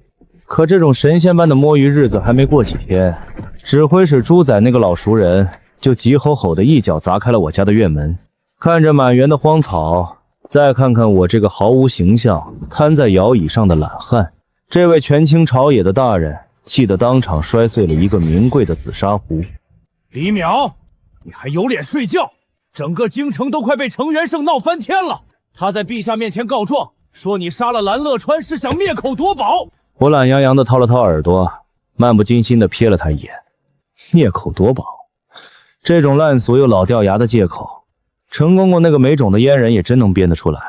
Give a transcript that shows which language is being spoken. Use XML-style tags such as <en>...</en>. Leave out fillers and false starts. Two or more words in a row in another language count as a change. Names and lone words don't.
<zh>可這種神仙般的摸魚日子還沒過幾天，指揮使豬仔那個老熟人就急吼吼的一腳砸開了我家的院門，看着滿園的荒草，再看看我這個毫無形象癱在搖椅上的懶漢，這位權傾朝野的大人氣得當場摔碎了一個名貴的紫砂壺。李淼，你還有臉睡覺？整個京城都快被程元胜鬧翻天了。他在陛下面前告狀，說你殺了蓝樂川是想滅口夺寶。我懶洋洋地掏了掏耳朵，漫不经心地瞥了他一眼。灭口夺宝，這種爛俗又老掉牙的借口，程公公那個沒種的阉人也真能編得出來。</zh>